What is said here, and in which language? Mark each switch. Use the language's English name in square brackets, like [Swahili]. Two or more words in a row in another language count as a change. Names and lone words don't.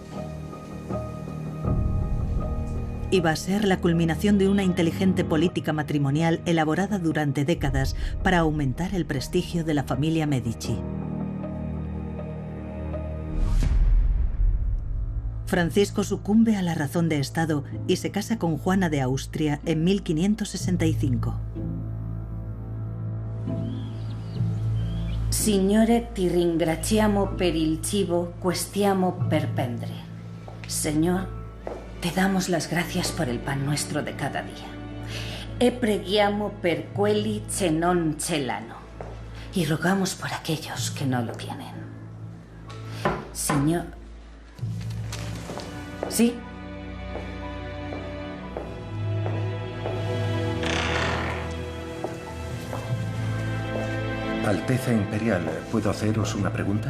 [Spanish] Iba a ser la culminación de una inteligente política matrimonial elaborada durante décadas para aumentar el prestigio de la familia Medici. Francisco sucumbe a la razón de Estado y se casa con Juana de Austria en 1565. [Italian] Signore, ti ringraziamo per il cibo que stiamo per prendere. [Spanish] Señor, te damos las gracias por el pan nuestro de cada día. [Italian] E preghiamo per quelli che non ce l'hanno. [Spanish] Y rogamos por aquellos que no lo tienen. Señor... ¿Sí? Alteza Imperial, ¿puedo haceros una pregunta?